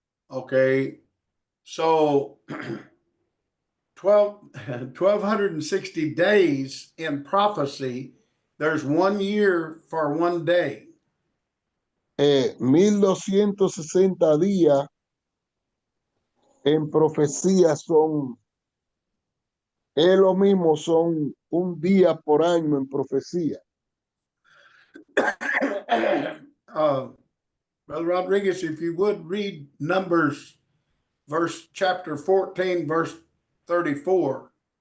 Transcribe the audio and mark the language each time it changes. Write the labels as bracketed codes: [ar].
[en] Okay, so 1,260 days in prophecy, there's 1 year for 1 day. [es] 1260 días en profecía es lo mismo, son un día por año en profecía. [en] Brother Rodriguez, if you would read Numbers chapter 14, verse 34.